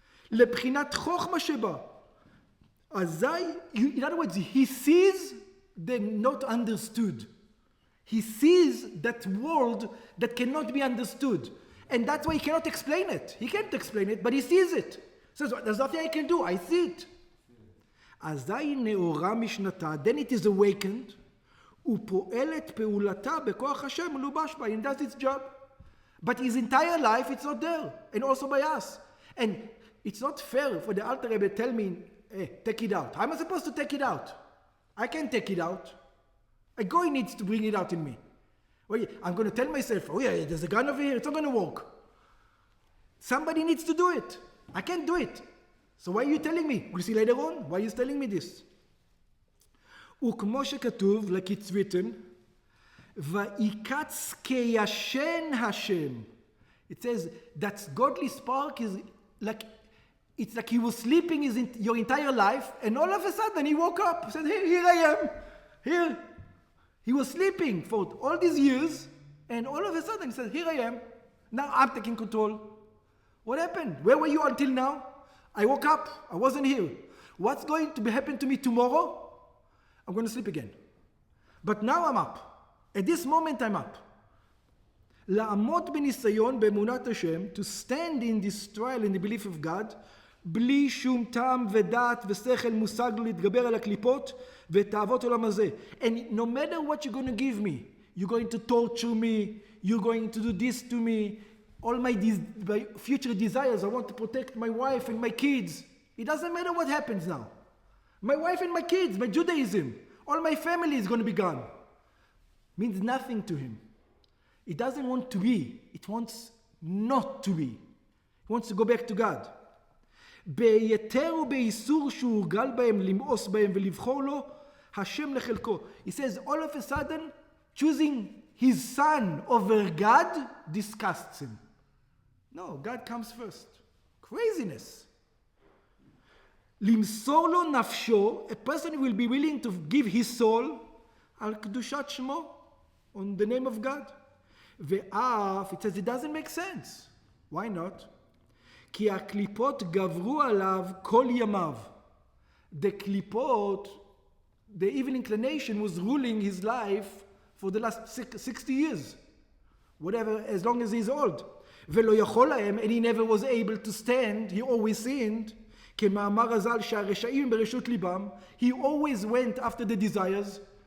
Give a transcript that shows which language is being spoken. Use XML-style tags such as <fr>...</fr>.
<he>לבחינת חוכמה שבה.</he> <en>In other words, he sees the not understood. He sees that world that cannot be understood. And that's why he cannot explain it. He can't explain it, but he sees it. He says, there's nothing I can do, I see it.</en> <he>אזי נאורה משנתה,</he> <en>then it is awakened,</en> <he>ופועלת פעולתה בכוח השם מלובש בה,</he> <en>and does its job. But his entire life, it's not there, and also by us. And it's not fair for the Alter Rebbe to tell me, hey, take it out. How am I supposed to take it out? I can't take it out. A guy needs to bring it out in me. Well, I'm going to tell myself, oh yeah, there's a gun over here, it's not going to work. Somebody needs to do it. I can't do it. So why are you telling me? We'll see later on. Why are you telling me this?</en> <he>וכמו שכתוב,</he> <en>like it's written,</en> <he>ויקץ כישן השם.</he> <en>It says that godly spark is like, it's like he was sleeping your entire life, and all of a sudden he woke up and said, here I am. Here. He was sleeping for all these years, and all of a sudden he said, here I am. Now I'm taking control. What happened? Where were you until now? I woke up. I wasn't here. What's going to happen to me tomorrow? I'm going to sleep again. But now I'm up. At this moment I'm up.</en> <he>לעמוד בניסיון באמונת השם,</he> <en>to stand in this trial in the belief of God,</en> <he>בלי שום טעם ודעת ושכל מושג להתגבר על הקליפות ותאוות עולם הזה.</he> <en>And no matter what you're going to give me, you're going to torture me, you're going to do this to me, all my future desires, I want to protect my wife and my kids. It doesn't matter what happens now. My wife and my kids, my Judaism, all my family is going to be gone. Means nothing to him. It doesn't want to be. It wants not to be. It wants to go back to God.</en> <he>ביתר ובאיסור שהורגל בהם למאוס בהם ולבחור לו, השם לחלקו.</he> <en>He says all of a sudden, choosing his son over God disgusts him. No, God comes first. Craziness.</en> <he>למסור לו נפשו,</he> <en>a person will be willing to give his soul</en> <he>על קדושת שמו,</he> <en>on the name of God.</en> <he>ואף,</he> <en>it says it doesn't make sense. Why not?</en> <he>כי הקליפות גברו עליו כל ימיו.</he> <en>The קליפות, the evil inclination was ruling his life for the last 60 years. Whatever, as long as he's old.</en> <he>ולא יכול להם,</he> <en>and he never was able to stand, he always sinned.</en> <he>כמאמר הז"ל שהרשעים ברשות ליבם,</he> <en>he always went after the desires.</en>